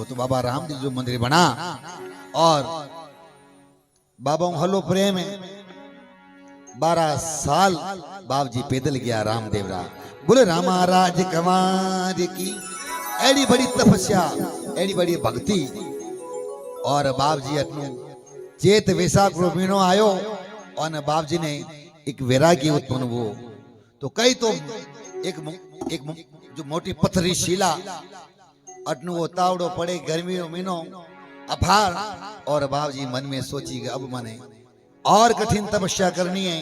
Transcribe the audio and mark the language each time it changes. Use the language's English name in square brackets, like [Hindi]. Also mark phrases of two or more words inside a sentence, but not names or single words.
[Marwari (India)] तो बाबा रामदेव जो मंदिर बना और बाबा हलो प्रेम है 12 साल बाप जी पैदल गया रामदेव रा। बोले रामा राज कमार की एडी बड़ी तपस्या, एडी बड़ी भक्ति। और बाप जी अटनु चेत वैसाख रो महीनो आयो और बाप जी ने एक वैरागी उत्पन्न वो। तो कई तो एक जो मोटी पत्थरी शिला अटनु वो तावड़ो पड़े, गर्मी रो महीनो अभार। और बाप जी मन में सोची कि अब मने और कठिन तपस्या करनी है।